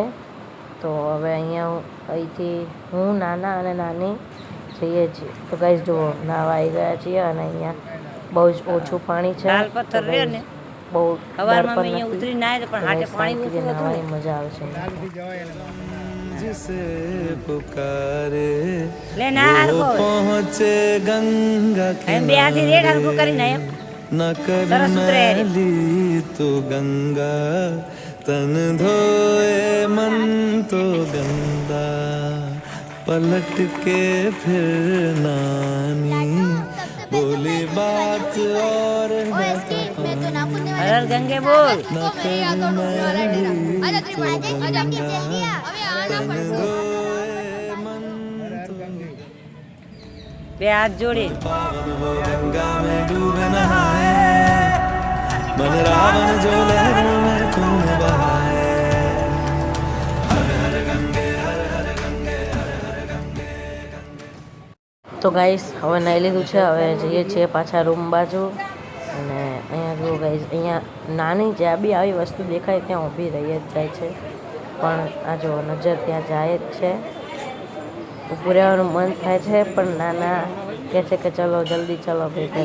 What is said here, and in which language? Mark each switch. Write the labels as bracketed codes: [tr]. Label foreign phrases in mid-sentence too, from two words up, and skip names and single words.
[gu] તો હવે અહીંથી હું, નાના અને નાની જઈએ છીએ. તો ગાઈસ જુઓ નાવા આવી ગયા છીએ અને અહીંયા બહુ જ ઓછું પાણી છે, બહુ ડર પણ નથી, શાંતિથી નાહવાની મજા આવે છે. [hi] जिसे पुकारे वो पहुँचे गंगा किनारे, न कर ली तो गंगा तन धोए मन तो गंदा, पलट के फिर नानी बोली बात और हर गंगे बोल न कर ली तो गंगा तन धोए मन तो [gu] બે હાથ જોડે [hi] पावन हो गंगा में डूब नहाए, मन रावण जो लहरों में खून बहाए, हर हर गंगे हर हर गंगे हर हर गंगे. [gu] તો ગાઈસ હવે નાહી લીધું છે, હવે જઈએ છીએ પાછા રૂમ બાજુ. અને અહીંયા જુઓ ગાઈસ, અહીંયા નાની જ્યાં બી આવી વસ્તુ દેખાય ત્યાં ઊભી રહી જ જાય છે, પણ આ જો નજર ત્યાં જાય જ છે. ઊભું રહેવાનું મન થાય છે, પણ નાના કહે છે કે ચલો જલ્દી ચલો ભાઈ ઘરે.